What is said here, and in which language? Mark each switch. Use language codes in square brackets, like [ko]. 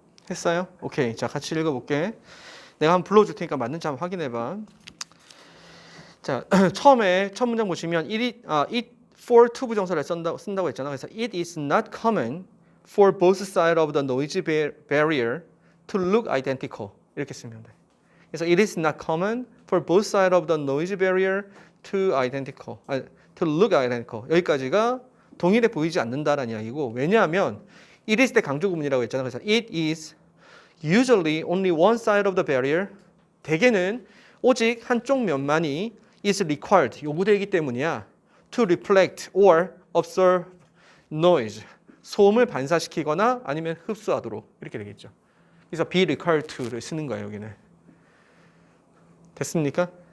[ko] 했어요? 오케이. 자, 같이 읽어볼게. 내가 한번 불러줄 테니까 맞는지 한번 확인해봐. 자, 처음에 첫 문장 보시면 it for to 부정사를 쓴다고 했잖아. 그래서 [en] it is not common for both sides of the noise barrier to look identical. [ko] 이렇게 쓰면 돼. 그래서 [en] it is not common for both sides of the noise barrier to look identical. [ko] 여기까지가 동일해 보이지 않는다라는 이야기고, 왜냐하면 it is 때 강조 구문이라고 했잖아. 그래서 [en] it is usually only one side of the barrier. [ko] 대개는 오직 한쪽 면만이 [en] is required, [ko] 요구되기 때문이야. [en] to reflect or absorb noise, [ko] 소음을 반사시키거나 아니면 흡수하도록, 이렇게 되겠죠. 그래서 [en] be required to [ko] 를 쓰는 거예요, 여기는. 됐습니까?